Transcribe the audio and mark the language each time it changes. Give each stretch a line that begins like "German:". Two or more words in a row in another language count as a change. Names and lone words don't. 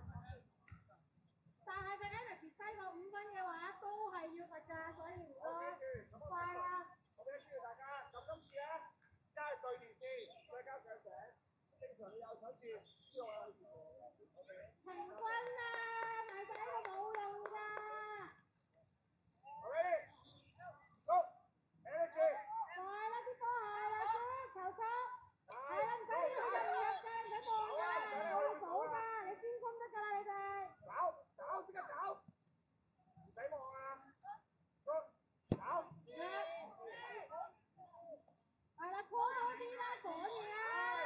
Cantonese: 但係佢 energy 低過5分嘅話，都係要罰㗎，所以唔該，快啦！我俾機會大家，咁今次咧，加係對住先，再加上醒，正常你有手字，之後有平均啊，埋晒呢個冇用㗎。
English: Ready? Go! Energy!
Cantonese: 快啦啲波係啦，球速，係啦，唔使要入嘅，唔使望㗎，我哋數㗎，你專心得㗎啦，你哋。找，即刻找，唔使望啊！找。係啦，拖多啲啦，講嘢啊！